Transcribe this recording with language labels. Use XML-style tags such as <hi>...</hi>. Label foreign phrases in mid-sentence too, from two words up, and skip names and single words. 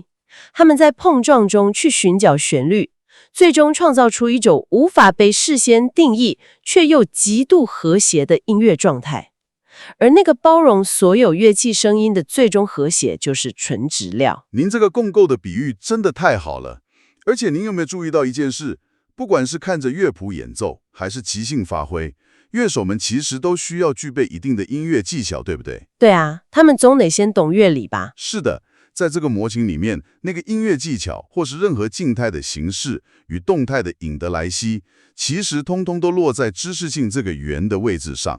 <zh>他們在碰撞中去尋找旋律，最終創造出一種無法被事先定義卻又極度和諧的音樂狀態。而那個包容所有樂器聲音的最終和諧，就是純質料。您這個共構的比喻真的太好了。而且您有沒有注意到一件事？不管是看着樂譜演奏，還是即興發揮，樂手們其實都需要具備一定的音樂技巧，對不對？對啊，他們總得先懂樂理吧？是的，在這個模型裡面，那個音樂技巧，或是任何靜態的形式與動態的尹德萊希，其實通通都落在知識性這個圓的位置上。</zh>